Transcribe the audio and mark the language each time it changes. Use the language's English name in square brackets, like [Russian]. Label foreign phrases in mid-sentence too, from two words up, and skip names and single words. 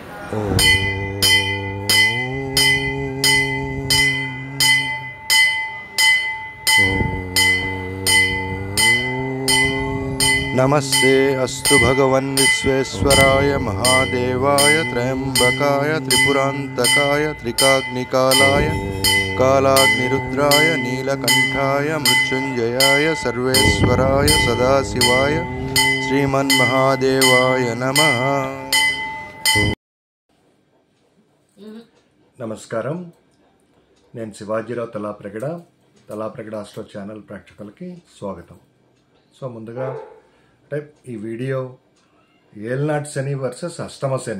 [Sanskrit] नमस्ते अस्तु भगवन् विश्वेश्वराय महादेवाय त्र्यंबकाय त्रिपुरांतकाय त्रिकाग्निकालाय कालाग्निरुद्राय नीलकंठाय मृत्युंजयाय सर्वेश्वराय सदाशिवाय श्रीमन्महादेवाय नमः। [Telugu] నమస్కారం, నేను శివాజీరావు తలాప్రగడ ఆస్ట్రో ఛానల్ ప్రేక్షకులకి స్వాగతం. సో ముందుగా ఈ వీడియో ఏల్నాటి శని వర్సెస్ అష్టమ శని.